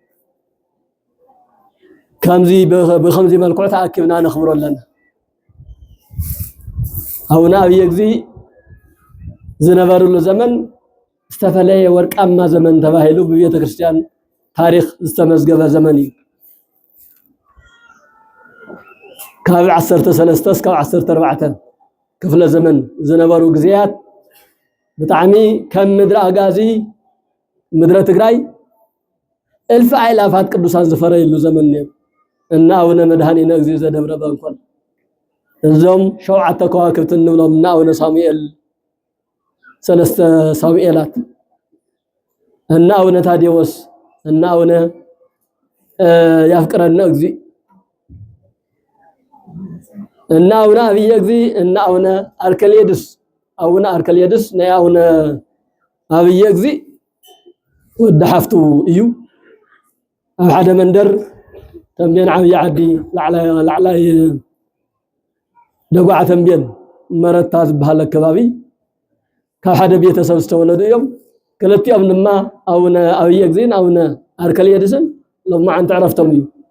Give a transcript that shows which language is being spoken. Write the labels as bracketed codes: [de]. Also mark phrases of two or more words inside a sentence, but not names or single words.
[ti] ከምዚ መልክዑ ተኣኪብና ነኽብሮ ኣለና አቡነ አብይ እግዚ ዝነበሩሉ ዘመን ዝተፈለየ ወርቃማ ዘመን ተባሂሉ በቤተ ክርስቲያን ታሪክ ዝተመዝገበ ዘመን እዩ ካብ 13 እስካብ 14 ክፍለ ዘመን ዝነበሩ ግዜያት ብጣዕሚ ከም ምድረ አጋዚ ምድረ ትግራይ [ar] ألف آلاف [ti] ቅዱሳን ዝፈረይሉ ዘመን ነይሩ እና አቡነ መድኃኒነ እግዚእ ዘደብረ ባንኮል እዞም ሸውዓተ ከዋክብት እንብሎም እና አቡነ ሳሙኤል ሰለስተ ሳሙኤላት እና አቡነ ታዴዎስ እና አቡነ ያፍቅረነ እግዚእ እና አቡነ አብየ እግዚእ እና አቡነ አርከሌድስ ናይ አቡነ አብየ እግዚእ ወደ ሓፍቱ እዩ ኣብ ሓደ መንደር ተንቤን ዓብይ ዓዲ ላዕላይ ደጓዓ ተንቤን መረታ ዝበሃል ከባቢ ካብ ሓደ ቤተሰብ ዝተወለዱ እዮም ክልቲኦም ድማ አቡነ አብየ እግዚእን አቡነ አርከሌድስን ሎማዓንቲ ዕረፍቶም እዩ